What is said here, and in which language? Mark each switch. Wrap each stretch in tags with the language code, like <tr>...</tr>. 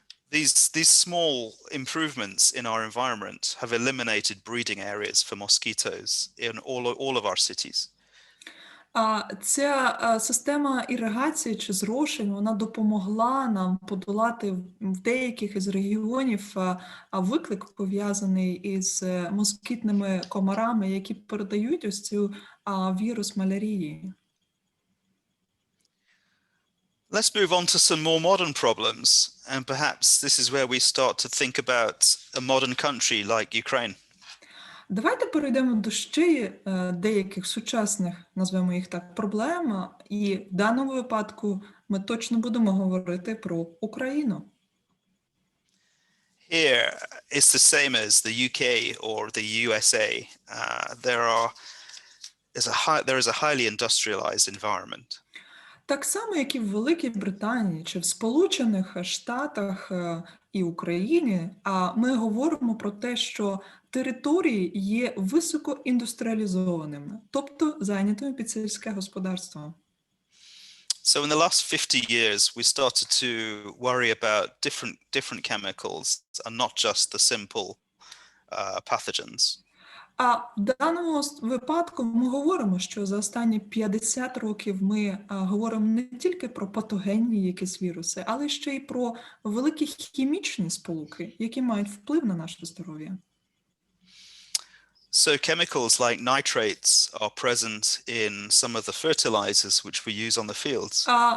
<en>These small improvements in our environment have eliminated breeding areas for mosquitoes in all of our cities.</en> <uk>Ця система іригації чи зрошень, вона допомогла нам подолати в деяких із регіонів виклик, пов'язаний із москітними комарами, які передають ось цю вірус малярії.</uk> <en>Let's move on to some more modern problems, and perhaps this is where we start to think about a modern country like Ukraine.</en> <uk>Давайте перейдемо до ще деяких сучасних, назвемо їх так, проблем, і в даному випадку ми точно будемо говорити про Україну.</uk> <en>Here is the same as the UK or the USA. There is a highly industrialized environment.</en> <uk>Так само, як і в Великій Британії чи в Сполучених Штатах і Україні, ми говоримо про те, що території є високоіндустріалізованими, тобто зайнятими під сільське господарство.</uk> <en>So in the last 50 years, we started to worry about different chemicals and not just the simple pathogens.</en> <uk>В даному випадку ми говоримо, що за останні 50 років ми говоримо не тільки про патогенні якісь віруси, але ще й про великі хімічні сполуки, які мають вплив на наше здоров'я.</uk> <en>So chemicals like nitrates are present in some of the fertilizers which we use on the fields.</en>